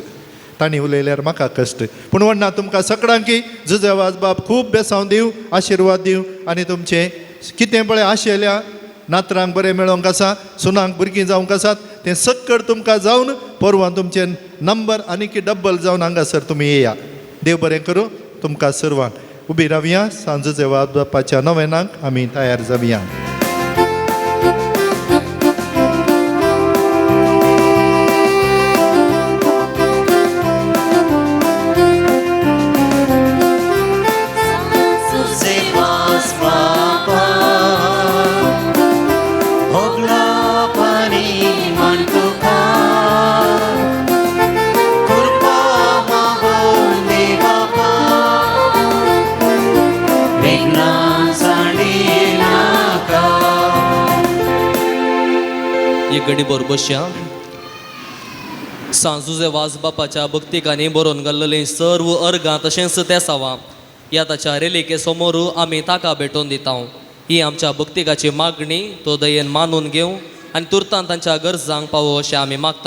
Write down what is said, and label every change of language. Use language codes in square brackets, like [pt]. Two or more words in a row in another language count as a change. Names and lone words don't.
[kok] तांणी उलयल्यार म्हाका कश्ट. पूण म्हणना तुमकां सगळ्यांकी जुजेवाज बाब खूब बेसांव दिवं, आशिर्वाद दिवं आनी तुमचें कितें पळय आशेल्या नातरांक बरें मेळोंक आसा, सुनांक भुरगीं जावंक आसात, तें सक्कड तुमकां जावन परवां तुमचे नंबर आनीक डब्बल जावन हांगासर तुमी येया. देव बरें करूं तुमकां सर्वांक. उबी रावया. सांजेचे वाद बापाच्या नोवेनाक आमी तयार जावया. Suzewas Bapa, Hogla Pani Mantuka, Kurpa Magone Bapa, Vignan Sandinaka. एक घडी बरोबर बसया. सांजुजे वाज बापाच्या भक्तिकांनी बरोवन घाल्लेली सर्व अर्गां तशेंच ते सावा या ताच्या रेलिके समोर आमी ताका भेटोवन दिता. ही आमच्या भक्तिकाची मागणी तो दयेन मानून घेवं आनी तुर्तान तांच्या गरजांक पावो अशें आमी मागता.